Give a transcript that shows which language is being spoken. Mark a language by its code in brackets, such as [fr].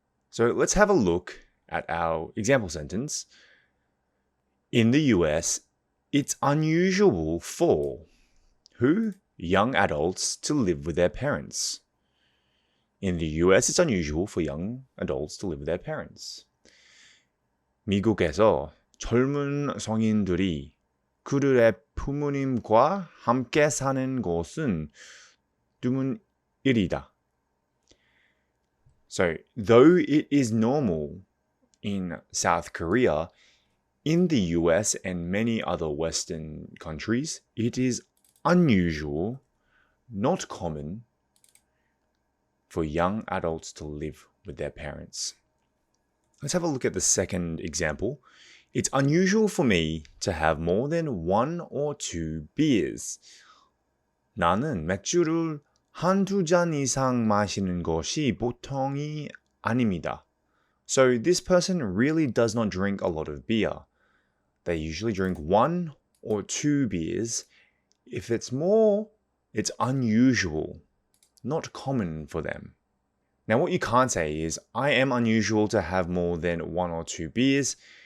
[en] So let's have a look at our example sentence. In the US, it's unusual for who? Young adults to live with their parents. In the US, it's unusual for young adults to live with their parents. [ko] 미국에서 젊은 성인들이 그들의 부모님과 함께 사는 것은 드문 일이다. [en] So, though it is normal in South Korea, in the US and many other Western countries, it is unusual, not common, for young adults to live with their parents. Let's have a look at the second example. It's unusual for me to have more than 1 or 2 beers. [ko] 나는 맥주를 한두 잔 이상 마시는 것이 보통이 아닙니다. [en] So this person really does not drink a lot of beer. They usually drink 1 or 2 beers. If it's more, it's unusual, not common for them. Now what you can't say is, I am unusual to have more than 1 or 2 beers.